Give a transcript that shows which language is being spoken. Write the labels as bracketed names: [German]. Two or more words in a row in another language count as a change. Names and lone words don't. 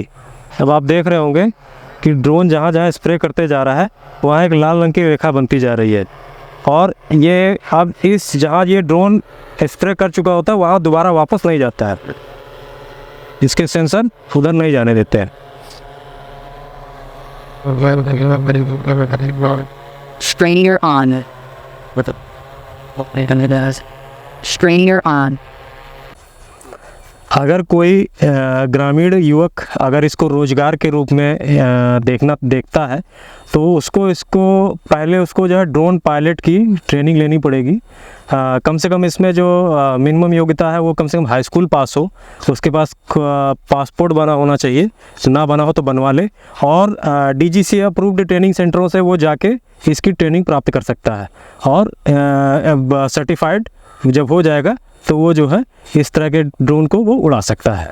[Hindi] अब आप देख रहे होंगे कि ड्रोन जहां जहां स्प्रे करते जा रहा है वहाँ एक लाल रंग की रेखा बनती जा रही है, और ये अब इस जहाँ ये ड्रोन स्प्रे कर चुका होता है वहाँ दोबारा वापस नहीं जाता है, इसके सेंसर उधर नहीं जाने देते हैं। [English] Sprayer on. Sprayer on. [Hindi] अगर कोई ग्रामीण युवक अगर इसको रोजगार के रूप में देखता है तो इसको पहले उसको जो है [English] drone pilot [Hindi] की ट्रेनिंग लेनी पड़ेगी। कम से कम इसमें जो मिनिमम योग्यता है वो कम से कम [English] high school pass [Hindi] हो, तो उसके पास पासपोर्ट बना होना चाहिए, ना बना हो तो बनवा ले, और DGC [English] approved training [Hindi] सेंटरों से वो जाके इसकी ट्रेनिंग प्राप्त कर सकता है, और सर्टिफाइड जब हो जाएगा तो वो जो है इस तरह के ड्रोन को वो उड़ा सकता है।